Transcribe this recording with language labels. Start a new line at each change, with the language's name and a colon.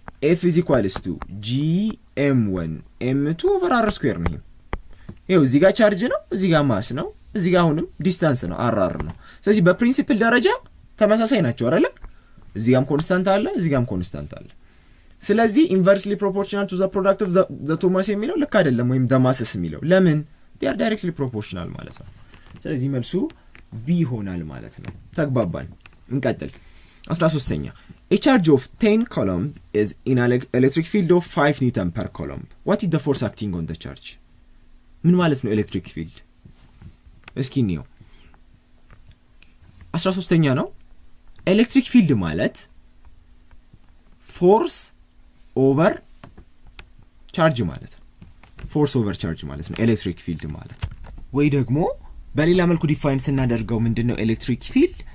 Amharic: F is equals to Gm1 M2 over R square ነው። ይሄው እዚህ ጋር ቻርጅ ነው፣ እዚህ ጋር ማስ ነው፣ እዚህ ጋር አሁንም ዲስታንስ ነው R ነው። ስለዚህ በፕሪንሲፕል ደረጃ ተመሳሳይ ናቸው አይደል? እዚህ ጋርም ኮንስታንት አለ፣ እዚህ ጋርም ኮንስታንት አለ። ስለዚህ
English: inversely proportional to the product of the two mass
Amharic: የሚለው ልክ አይደለም፣ ወይም the masses የሚለው ለምን?
English: they are directly proportional ማለት ነው።
Amharic: ስለዚህ መልሱ B ይሆናል ማለት ነው። ተግባባን። እንቀጥል።
English: 13ኛ A charge of 10 coulomb is in an electric field of 5 Newton per coulomb. What is the force acting on the charge?
Amharic: ምን ማለት ነው electric field? እስኪ እንየው። 13ኛ ነው። electric field ማለት force over charge ማለት ነው። force over charge ማለት ነው electric field ማለት። ወይ ደግሞ በሌላ መልኩ ዲፋይን ስናደርገው ምንድነው electric field?